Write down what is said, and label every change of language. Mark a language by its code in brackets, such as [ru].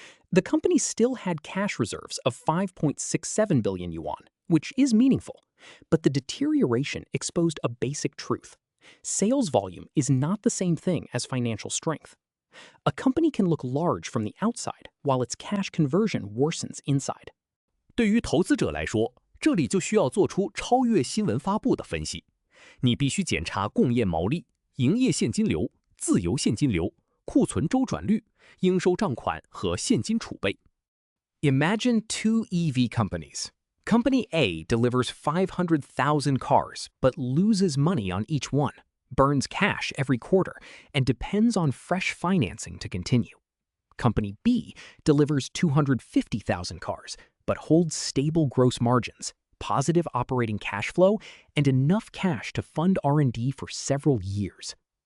[en] The company still had cash reserves of 5.67 billion yuan, which is meaningful, but the deterioration exposed a basic truth. Sales volume is not the same thing as financial strength. A company can look large from the outside while its cash conversion worsens inside. [zh] 对于投资者来说，这里就需要做出超越新闻发布的分析。你必须检查供业毛利、营业现金流、自由现金流、库存周转率、应收账款和现金储备。 [en] Imagine two EV companies. Company A delivers 500,000 cars but loses money on each one, burns cash every quarter, and depends on fresh financing to continue. Company B delivers 250,000 cars but holds stable gross margins, positive operating cash flow, and enough cash to fund R&D for several years.